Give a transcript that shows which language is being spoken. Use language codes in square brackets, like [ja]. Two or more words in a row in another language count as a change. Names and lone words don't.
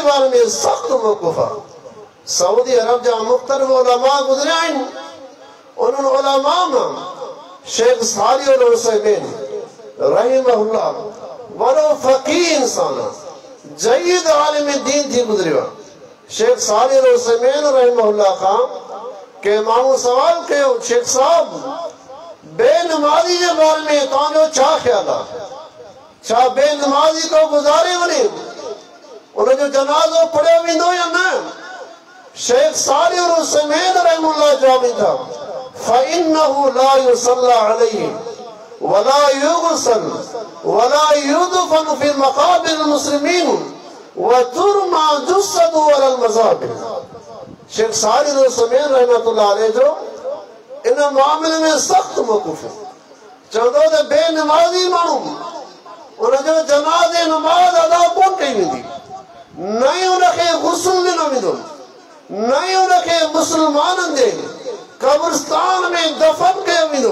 [sd] बारे में सख़्त मौक़ुफ़ आहे सऊदी अरब जा मुख़्तलिफ़ उलमा गुज़रिया आहिनि उन्हनि उलमा मां शेख सालिह अल उसैमीन रहिमहुल्लाह वॾो फ़क़ीह इंसान आहे जय्यद आलिम दीन थी गुज़रियो आहे शेख सालिह अल उसैमीन रहिमहुल्लाह खां के माण्हू सवाल कयो शेख साहब बेनमाज़ी जे बारे में तव्हांजो छा ख़्यालु आहे छा बेनमाज़ी को गुज़ारे वञे उनजो जनाज़ो पढ़ियो वेंदो या न? शेख सालिह अल उसैमीन रहमहुल्लाह जवाब ॾींदा [ar] فإنه لا يصلى عليه ولا يغسل ولا يدفن في مقابر مسلمين وترمى جثته على المزابل. [sd] शेख सालिह अल उसैमीन [ar] رحمة الله عليه [sd] जो इन मामले में सख़्त मौक़िफ़ है। चवंदो त बेनमाज़ी माण्हू उनजो जनाज़े नमाज़ अदा कोन कई वेंदी, न ई उनखे गुस्ल ॾिनो वेंदो, न ई उनखे मुस्लमाननि जे कब्रिस्तान में दफ़न कयो वेंदो।